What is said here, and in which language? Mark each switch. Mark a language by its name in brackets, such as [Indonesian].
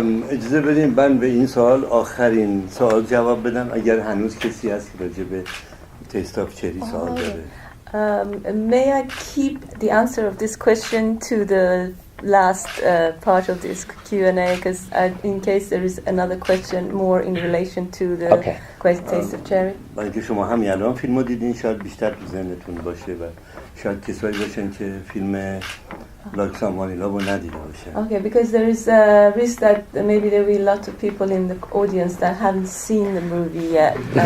[Persian] اجازه بدین من به این سوال آخرین سوال جواب بدم اگر هنوز کسی هست که راجع به تیست آف چری سوال داره. [English] May I keep the answer of this question to the last part of this Q&A, because in case there is another question more in relation to the taste of cherry. [Persian] با اینکه شما همین الان فیلم رو دیدین شاید بیشتر تو ذهنتون باشه و شاید کسایی باشن که فیلم لاکسام وانیلا رو ندیده باشن. [English] Okay, because there is a risk that maybe there will be a lot of people in the audience that haven't seen the movie yet.